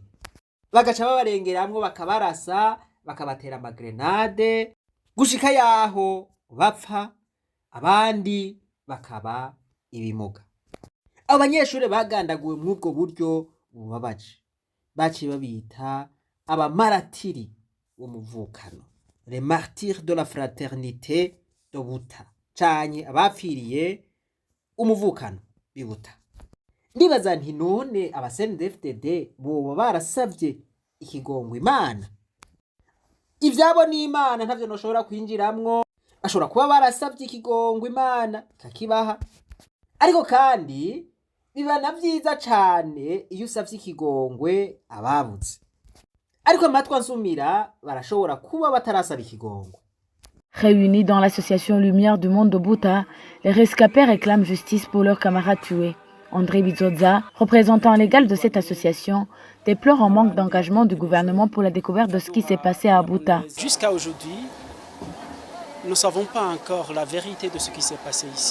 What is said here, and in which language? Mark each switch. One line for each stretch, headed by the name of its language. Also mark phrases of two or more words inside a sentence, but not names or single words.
Rundi: Bagaca babarengeramwo bakabarasa, bakabatera amagrenade gushika yaho bapfa, abandi bakaba ibimuga. Abanyeshure bagandaguwe mw'ubwo buryo bubabaje baciye babita abamaratiri w'umuvukano,
French: les martyrs de la fraternité de Buta,
Rundi: canke abapfiriye umuvukano bibuta.
French: Ndibaza nti none abasenedefdd boba barasavye ikigongwe Imana? Ivyabo n'Imana ntavyo noshobora kwinjiramwo. Bashobora kuba barasavye ikigongwe Imana ikakibaha, ariko kandi biba na vyiza cane iyo usavye ikigongwe ababuze. Ariko amatwi ansumira barashobora kuba batarasaba ikigongwe. Réunis dans l'association Lumière du Monde de Buta, les rescapés réclament justice pour leurs camarades tués. André Bizoza, représentant légal de cette association, déplore un manque d'engagement du gouvernement pour la découverte de ce qui s'est passé à Buta. Jusqu'à aujourd'hui, nous ne savons pas encore la vérité de ce qui s'est passé ici.